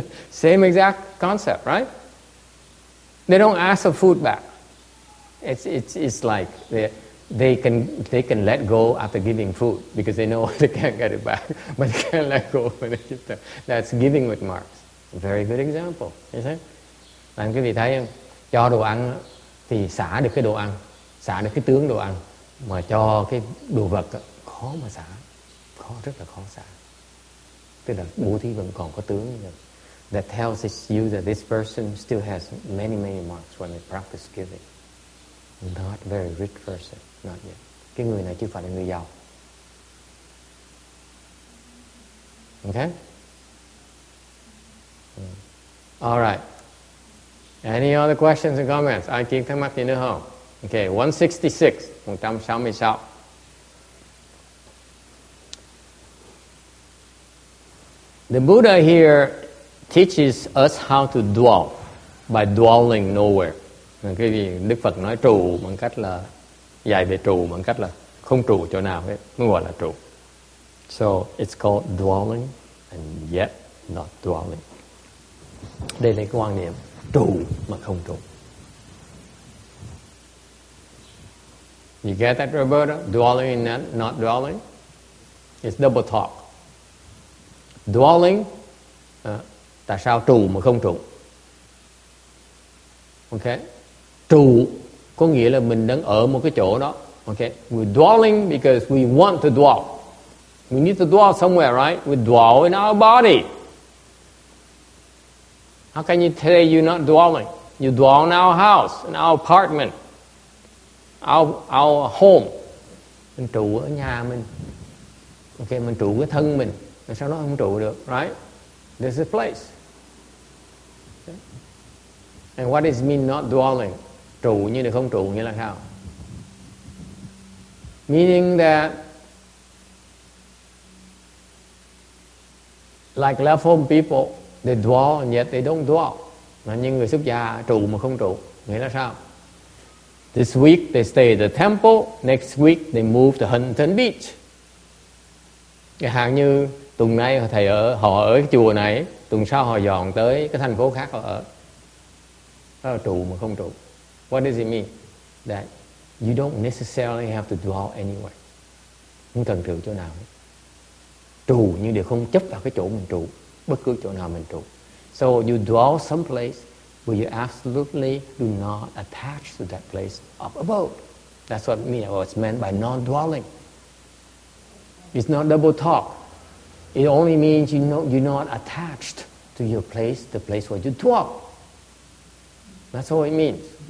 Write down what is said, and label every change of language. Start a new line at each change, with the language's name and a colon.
English: Same exact concept, right? They don't ask for food back. It's like they can let go after giving food because they know they can't get it back, but they can't let go when they give them. That's giving with marks. A very good example. You see?
Vietnamese: Làm quý vị thấy không? Cho đồ ăn thì xả được cái đồ ăn, xả được cái tướng đồ ăn, mà cho cái đồ vật khó mà xả, rất là khó xả. Tức là bố thí vẫn còn có tướng như vậy.
English: That tells you that this person still has many marks when they practice giving. Not very rich person, not yet.
Vietnamese: Cái người này chưa phải là người giàu.
English: Okay? All right. Any other questions and comments?
Vietnamese: Ai kiến thắc mắc gì nữa không?
English: Okay, 166, 166. The Buddha here teaches us how to dwell by dwelling nowhere.
Vietnamese: Cái gì Đức Phật nói trụ bằng cách là dạy về trụ bằng cách là không trụ chỗ nào hết, mới gọi là trụ.
English: So it's called dwelling and yet not dwelling.
Vietnamese: Đây là cái quan niệm trụ mà không trụ.
English: You get that, Roberta? Dwelling and not dwelling? It's double talk.
Vietnamese: Dwelling, tại sao trụ mà không trụ? Okay. Trụ có nghĩa là mình đang ở một cái chỗ đó. Okay.
English: We're dwelling because we want to dwell. We need to dwell somewhere, right? We dwell in our body. How can you say you're not dwelling? You dwell in our house, in our apartment, our home.
Vietnamese: Mình trụ ở nhà mình. Okay, mình trụ cái thân mình. Sao nó không trụ được, right?
English: There's a place. Okay. And what does it mean not dwelling?
Vietnamese: Trụ như là không trụ nghĩa là sao?
English: Meaning that like left-home people, they dwell and yet they don't dwell.
Vietnamese: Mà như người xuất gia trụ mà không trụ nghĩa là sao?
English: This week they stay at the temple, next week they move to Huntington Beach.
Vietnamese: Cái hàng như tuần nay họ ở cái chùa này, tuần sau họ dọn tới cái thành phố khác họ ở. Đó là trụ mà không trụ.
English: What does it mean? That you don't necessarily have to dwell anywhere.
Vietnamese: Không cần trụ chỗ nào hết. Trụ nhưng đều không chấp vào cái chỗ mình trụ, bất cứ chỗ nào mình trụ.
English: So you dwell someplace where you absolutely do not attach to that place of abode. That's what it's meant by non-dwelling. It's not double talk. It only means you're not attached to your place, the place where you dwell. That's all it means.